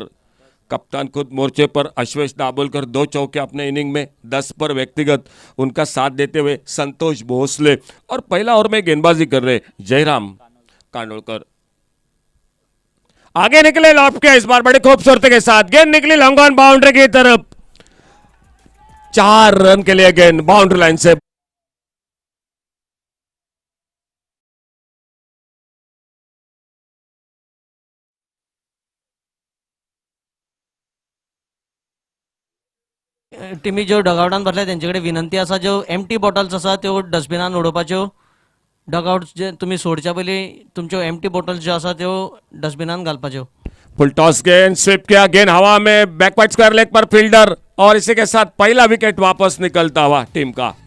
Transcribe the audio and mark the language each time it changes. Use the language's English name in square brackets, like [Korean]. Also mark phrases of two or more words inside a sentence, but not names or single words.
[Hindi] कप्तान खुद मोर्चे पर अश्वेश दाभोलकर 2 चौके अपने इनिंग में, 10 पर व्यक्तिगत, उनका साथ देते हुए संतोष भोसले, और पहला ओवर में गेंदबाजी कर रहे जयराम कांडोलकर। आगे निकले लॉफ्ट के इस बार बड़ी खूबसूरती के साथ, गेंद निकली [English] long on boundary [Hindi] की तरफ, 4 रन के लिए गेंद [English] boundary line [Hindi] से। [Konkani] टिमी ज्यो डगआउटान बसल्या त्यांच्याकडे विनंती असा, ज्यो [English] empty bottles [Konkani] असा त्यो डस्टबिनान उडोवपाच्यो। डगआउट जे तुम्ही सोडच्या पयलीं तुमच्यो [English] empty bottles [Konkani] ज्यो आसा त्यो डस्टबिनान घालपाच्यो। [English] full toss [Hindi] गेंद स्वीप किया, गेंद हवा में, [English] backward square leg [Hindi] पर फील्डर, और इसी के साथ पहला विकेट वापस निकलता हुआ टीम का।